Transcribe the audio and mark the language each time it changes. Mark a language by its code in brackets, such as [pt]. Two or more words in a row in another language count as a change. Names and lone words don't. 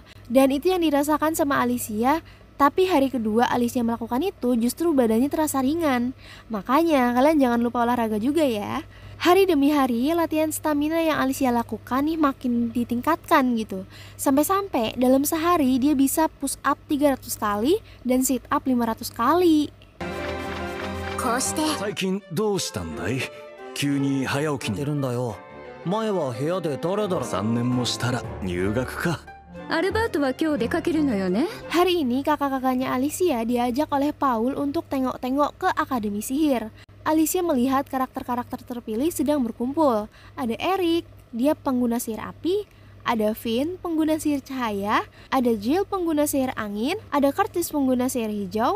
[id] Dan itu yang dirasakan sama Alicia. Tapi hari kedua Alicia melakukan itu justru badannya terasa ringan. Makanya kalian jangan lupa olahraga juga ya. Hari demi hari latihan stamina yang Alicia lakukan nih makin ditingkatkan gitu. Sampai-sampai dalam sehari dia bisa push up 300 kali dan sit up 500 kali. [ja] 最近どうしたんだい？急に早起きに。てるんだよ。前は部屋でダラダラ。3年もしたら入学か。アルバートは今日出かけるのよね。 [id] Hari ini kakak-kakaknya Alicia diajak oleh Paul untuk tengok-tengok ke Akademi Sihir. Alicia melihat karakter-karakter terpilih sedang berkumpul. Ada Eric, dia pengguna sihir api. Ada Finn, pengguna sihir cahaya. Ada Jill, pengguna sihir angin. Ada Curtis, pengguna sihir hijau.